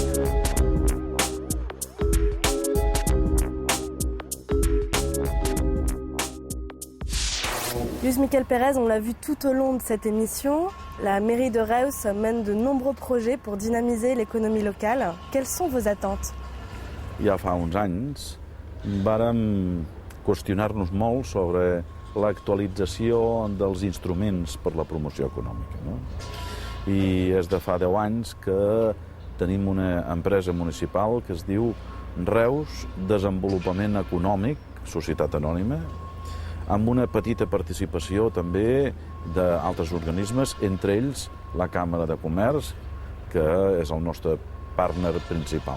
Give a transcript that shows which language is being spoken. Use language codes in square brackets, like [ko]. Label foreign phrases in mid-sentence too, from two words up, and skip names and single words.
[fr] Luis Miquel Pérez, on l'a vu tout au long de cette émission, la mairie de Reus mène de nombreux projets pour dynamiser l'économie locale. Quelles sont vos attentes? [ca] Ja fa uns anys vàrem qüestionar-nos molt sobre l'actualització dels instruments per la promoció econòmica. No? I és de fa 10 anys que tenim una empresa municipal que es diu Reus Desenvolupament Econòmic, Societat Anònima, amb una petita participació també d'altres organismes, entre ells la Càmera de Comerç, que és el nostre partner principal.